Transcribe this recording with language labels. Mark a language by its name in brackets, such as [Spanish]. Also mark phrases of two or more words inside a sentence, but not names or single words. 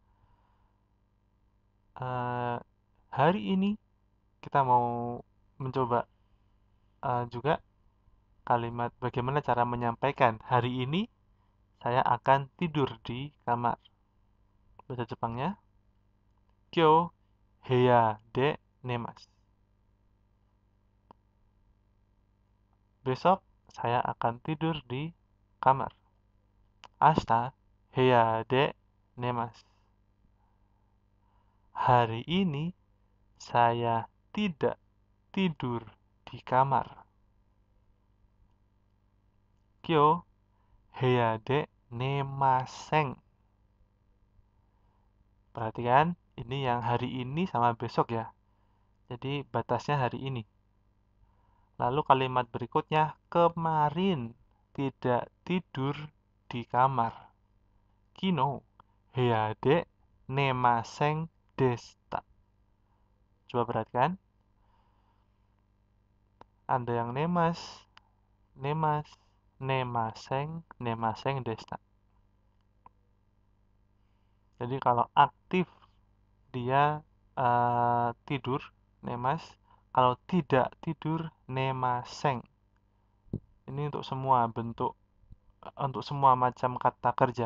[Indonesian] Hari ini kita mau mencoba juga kalimat bagaimana cara menyampaikan hari ini saya akan tidur di kamar. Bahasa Jepangnya, [Japanese] 今日部屋で寝ます. [Indonesian] Besok saya akan tidur di kamar. [Japanese] 明日部屋で寝ます. [Indonesian] Hari ini saya tidak tidur di kamar. [Japanese] 今日部屋で寝ません. [Indonesian] Perhatikan, ini yang hari ini sama besok ya. Jadi batasnya hari ini. Lalu kalimat berikutnya, kemarin tidak tidur di kamar. [Japanese] 昨日部屋で寝ませんでした. [Indonesian] Coba perhatikan. Ada yang nemas, [Japanese] 寝ませんでした. [Indonesian] Jadi kalau aktif dia tidur, nemas. Kalau tidak tidur, nemasen. Ini untuk semua bentuk, untuk semua macam kata kerja.